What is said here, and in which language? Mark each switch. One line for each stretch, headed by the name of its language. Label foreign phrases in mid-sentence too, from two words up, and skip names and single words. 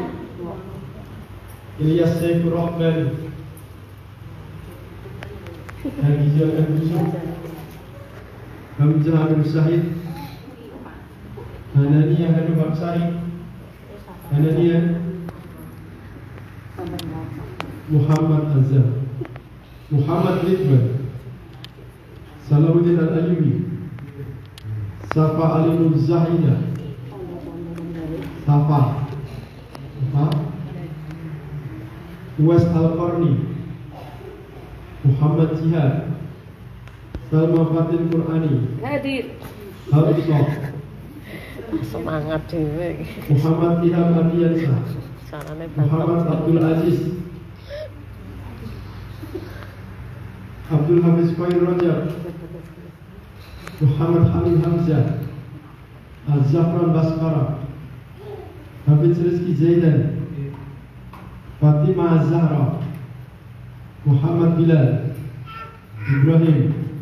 Indonesian: Ilyas Saifur Rahman, Hagizah Al-Yusuf, Hamzah Abdul Syahid, Hananiyah Hanum Baksari, Hananiyah Muhammad Azhar, Muhammad Ridwan, Salahuddin Al-Ayyubi, Safa Ali Nur Zahida, Safa Uwais Al-Qarni, Muhammad Jihad, Salma Fatil Qur'ani, Hadir. Habibullah,
Javanese: Semangat dewe.
Indonesian: Muhammad Ilham Ardiansyah,
Javanese: Carane
Indonesian: Muhammad Abdul Aziz, Abdul Hafiz Khair Rajab, Muhammad Hamid Hamzah, Al-Zafran Baskara, Hafiz Rizki Zaidan, Fatimah Az-Zahra, Muhammad Bilal, Ibrahim,